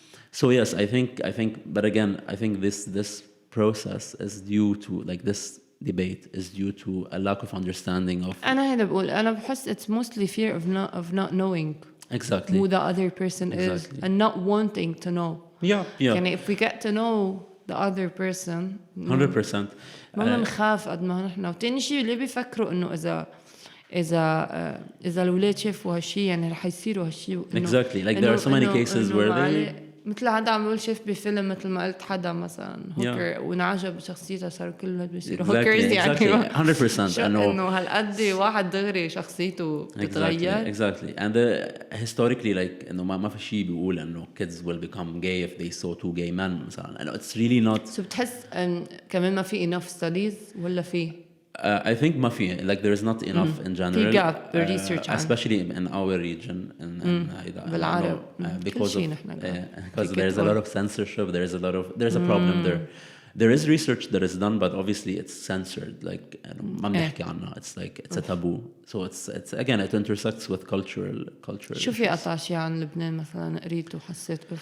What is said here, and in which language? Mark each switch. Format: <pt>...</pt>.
<en>So yes, I think but again I think this process is due to like this debate is due to a lack of understanding of.</en> <ar>أنا بحس</ar> <en>it's mostly fear of not knowing exactly who the other person is and not wanting to know. Yeah. يعني if we get to know the other person 100%</en> <ar>ما بنخاف قد ما نحن. وتاني شيء اللي بيفكروا إنه إذا الأولاد شافوا هالشيء يعني رح يصيروا هالشيء.</ar> <en>Exactly, like there are so many cases where they</en> <ar>مثل هذا عم بقول شاف بفيلم مثل ما قلت حدا مثلا هوكر وانعجب بشخصيتها صاروا كل الولاد بيصيروا هوكرز يعني</ar> <en>100%</en> <ar>انه هالقد واحد دغري شخصيته بتتغير.</ar> <en>Exactly. And historically like</en> <ar>انه ما في شيء بيقول انه</ar> <en>kids will become gay if they saw two gay men مثلا. and it's really not.</en> <ar>So بتحس كمان ما في</ar> <en>enough studies</en> <ar>ولا في</ar> <en>I think</en> <ar>ما في</ar> <en>like there is not enough in general.</en> <ar>في</ar> <en>gap research especially in our region in</en> <ar>بالعرب</ar> <en>because there's a lot of censorship. There's a problem there. There is research that is done, but obviously it's censored.</en> <ar>Like ما بنحكي عنها.</ar> <en>It's like it's a taboo. So it's again it intersects with cultural.</en> <ar>شو في قطع شيء عن لبنان مثلا قريت وحسيت</ar>